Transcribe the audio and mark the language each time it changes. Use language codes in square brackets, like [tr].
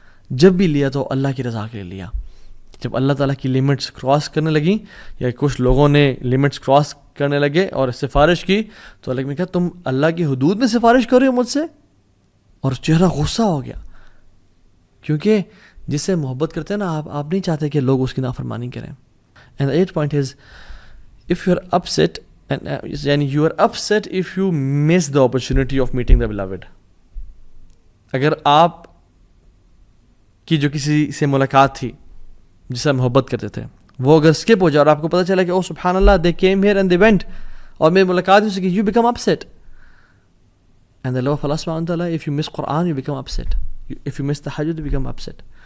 [ur] جب بھی لیا تو اللہ کی رضا کے لیے لیا. جب اللہ تعالیٰ کی لمٹس کراس کرنے لگیں یا کچھ لوگوں نے لمٹس کراس کرنے لگے اور سفارش کی، تو اللہ نے کہا تم اللہ کی حدود میں سفارش کر رہے ہو مجھ سے. اور چہرہ غصہ ہو گیا، کیونکہ جس سے محبت کرتے ہیں نا آپ نہیں چاہتے کہ لوگ اس کی نافرمانی کریں. [en] And at point is if you are upset یعنی you are upset if you miss the opportunity of meeting the beloved. [ur] اگر آپ کی جو کسی سے ملاقات تھی جس سے محبت کرتے تھے وہ اگر اسکپ ہو جائے اور آپ کو پتہ چلا کہ او سبحان اللہ [en] they came here and they went [ur] اور میری ملاقات ہو سکی، [en] you become upset. And the love of Allah subhanahu wa ta'ala, if you miss Quran you become upset, if you miss tahajjud you become upset.